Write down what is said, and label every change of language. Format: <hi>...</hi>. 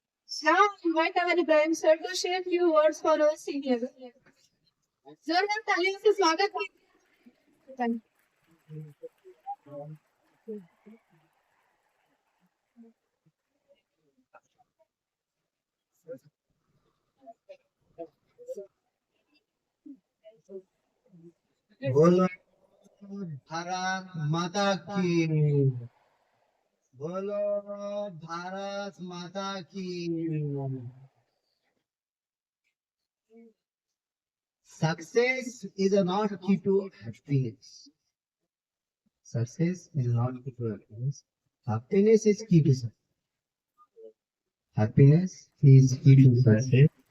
<en>Now I invite our Ibrahim sir to share few words for our seniors.</en> <hi>जोरदार तालियों से स्वागत कीजिए. बोलो भारत माता की, बोलो भारत माता की।</hi> <en>Success is not key to happiness. Success is not key to happiness. Happiness is key to success. Happiness is key to success.</en>